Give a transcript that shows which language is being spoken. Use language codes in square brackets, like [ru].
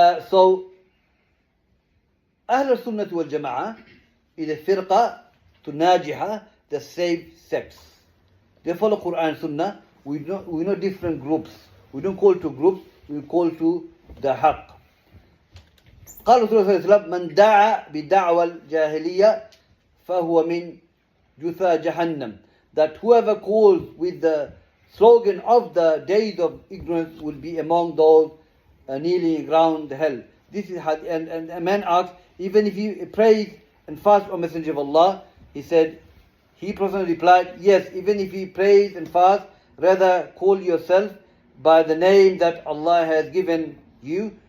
[en] So Ahl Sunnah wal Jama'ah is a firqa to najiha, the saved sects. They follow Quran and Sunnah. We know different groups. We don't call to groups. We call to the haqq. [ar] قال رسول الله صلى الله عليه وسلم من دعا بدعوى الجاهلية فهو من جثى جهنم. [en] That whoever calls with the slogan of the days of ignorance will be among those kneeling around hell. This is and a man asked, even if he prays and fasts on Messenger of Allah, he personally replied, yes, even if he prays and fasts, rather call yourself by the name that Allah has given you.